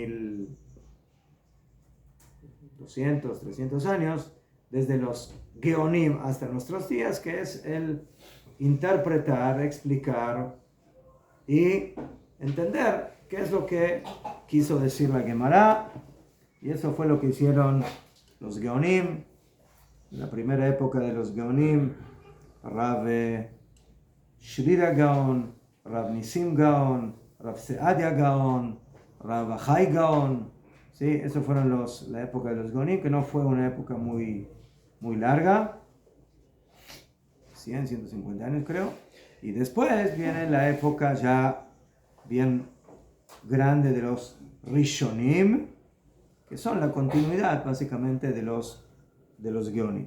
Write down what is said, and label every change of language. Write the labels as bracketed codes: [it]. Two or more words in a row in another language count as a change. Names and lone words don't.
[es] 1200, 300 años, desde los Geonim hasta nuestros días, que es el interpretar, explicar y entender qué es lo que quiso decir la Gemara. Y eso fue lo que hicieron los Geonim. En la primera época de los Geonim, Rav Shrira Gaon, Rav Nisim Gaon, Rav Seadia Gaon, Rav Achai Gaon. ¿Sí? Eso fueron la época de los Geonim, que no fue una época muy larga, 100, 150 años creo. Y después viene la época ya bien grande de los Rishonim, que son la continuidad básicamente de los Geonim.